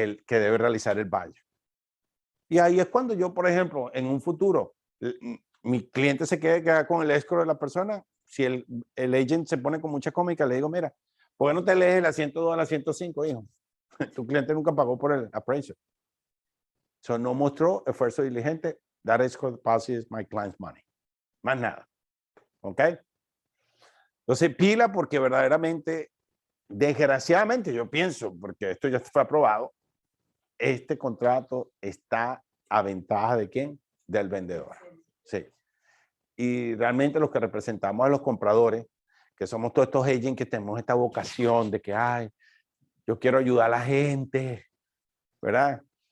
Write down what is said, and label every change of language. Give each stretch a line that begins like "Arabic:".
Spanish: Que debe realizar el buyer. Y ahí es cuando yo, por ejemplo, en un futuro, mi cliente se queda con el escrow de la persona. Si el agent se pone con mucha cómica, le digo, mira, ¿por qué no te lees de la 102 a la 105, hijo? Tu cliente nunca pagó por el appraisal. So, no mostró esfuerzo diligente.
English: That escrow deposit is my client's money.
Spanish: Más nada. ¿Ok? Entonces, pila, porque verdaderamente, desgraciadamente, yo pienso, porque esto ya fue aprobado, este contrato está a ventaja ¿de quién? Del vendedor. Sí. Y realmente los que representamos a los compradores, que somos todos estos agents que tenemos esta vocación de que, ay, yo quiero ayudar a la gente, ¿verdad?